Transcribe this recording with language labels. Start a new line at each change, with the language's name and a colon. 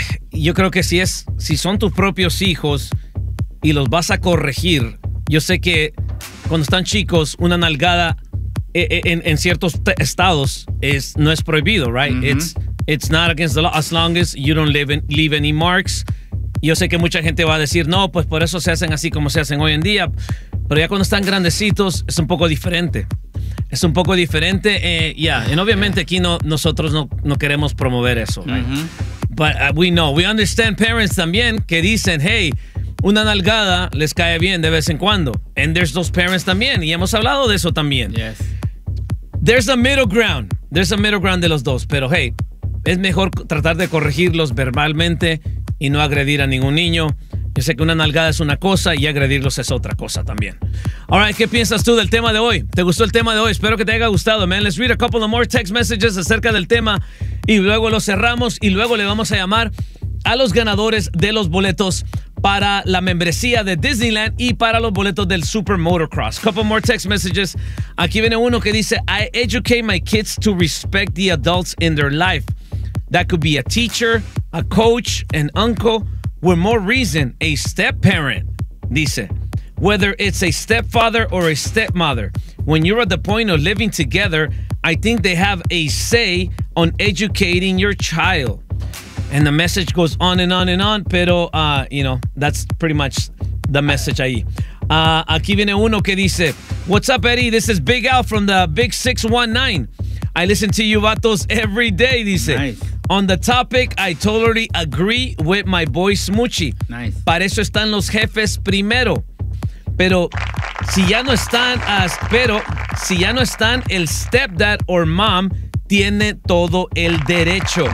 Spanish: Yo creo que si son tus propios hijos y los vas a corregir, yo sé que cuando están chicos, una nalgada en ciertos estados no es prohibido, right? Uh-huh.
English: It's not against the law as long as you don't leave any marks.
Spanish: Yo sé que mucha gente va a decir, no, pues por eso se hacen así como se hacen hoy en día. Pero ya cuando están grandecitos, es un poco diferente. Es un poco diferente. Y obviamente aquí nosotros no queremos promover eso. Right? Uh-huh. But we know, we understand parents también que dicen, hey, una nalgada les cae bien de vez en cuando. And there's those parents también. Y hemos hablado de eso también.
English: Yes. There's a middle ground. There's a middle ground de los dos.
Spanish: Pero hey, es mejor tratar de corregirlos verbalmente y no agredir a ningún niño. Yo sé que una nalgada es una cosa y agredirlos es otra cosa también. All right, ¿qué piensas tú del tema de hoy? ¿Te gustó el tema de hoy? Espero que te haya gustado, man. Let's read a couple of more text messages acerca del tema y luego lo cerramos y luego le vamos a llamar a los ganadores de los boletos para la membresía de Disneyland y para los boletos del Super Motocross.
English: Couple more text messages. Aquí viene uno que dice, I educate my kids to respect the adults in their life. That could be a teacher, a coach, an uncle, with more reason, a step-parent, dice. Whether it's a stepfather or a stepmother, when you're at the point of living together, I think they have a say on educating your child. And the message goes on and on and on, pero, you know, that's pretty much the message ahí. Aquí viene uno que dice, what's up, Eddie? This is Big Al from the Big 619. I listen to you vatos every day, dice. Nice. On the topic, I totally agree with my boy Smoochie. Nice.
Spanish: Para eso están los jefes primero. Pero si ya no están, el stepdad or mom tiene todo el derecho.